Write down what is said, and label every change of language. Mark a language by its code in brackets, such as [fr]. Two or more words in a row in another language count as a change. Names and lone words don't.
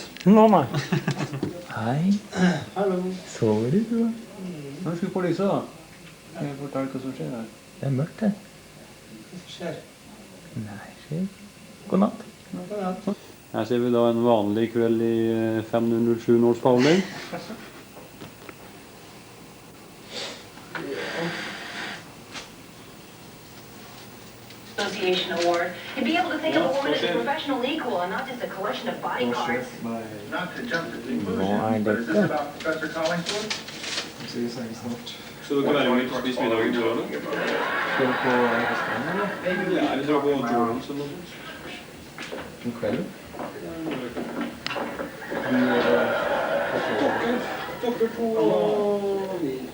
[no] Nei. Hei. Hallo. Sover du, da? Når skal vi på lyset da? Skal jeg fortelle hva som skjer her? Det er mørkt, det. Hva skjer? Nei, skjer. God natt. Her ser vi da en vanlig kveld i 507 North Spaulding. [en] Association award. You'd be able to think of a woman as a professional equal and not just a collection of bodyguards. Not to jump to conclusions, [no] Hva er [en] but is this [no] dette? [en] about Professor Collingswood? [no] Så dere være med å spise middag i morgen? Skal du på restaurant, eller? Ja, vi drar på Jorans eller noe sånt. Om kvelden? Dere to og vi.